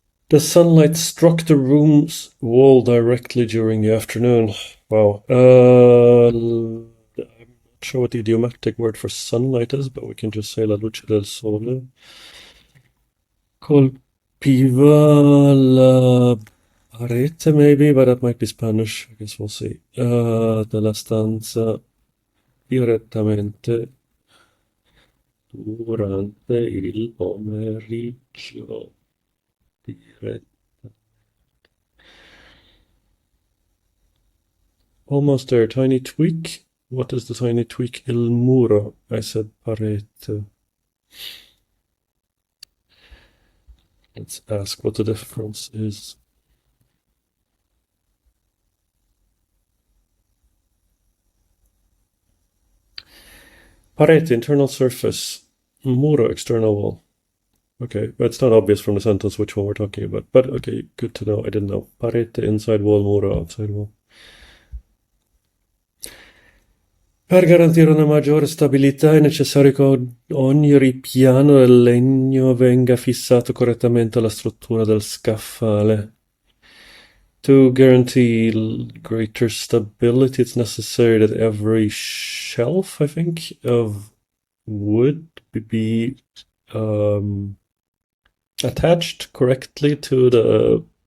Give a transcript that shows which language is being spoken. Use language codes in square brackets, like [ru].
[en] The sunlight struck the room's wall directly during the afternoon. Wow. I'm not sure what the idiomatic word for sunlight is, but we can just say [it] la luce del sole. Colpiva la parete, [en] maybe, but that might be Spanish. I guess we'll see. [it] Della stanza direttamente durante il pomeriggio. [en] Almost there. Tiny tweak. What is the tiny tweak? Il muro. I said parete. Let's ask what the difference is. Parete, internal surface. Muro, external wall. Okay, but it's not obvious from the sentence which one we're talking about. But okay, good to know. I didn't know. Parete, inside wall, muro, outside wall. [it] Per garantire una maggiore stabilità è necessario che ogni ripiano del legno venga fissato correttamente alla struttura del scaffale. [en] To guarantee greater stability, it's necessary that every shelf, I think, of wood be attached correctly to the...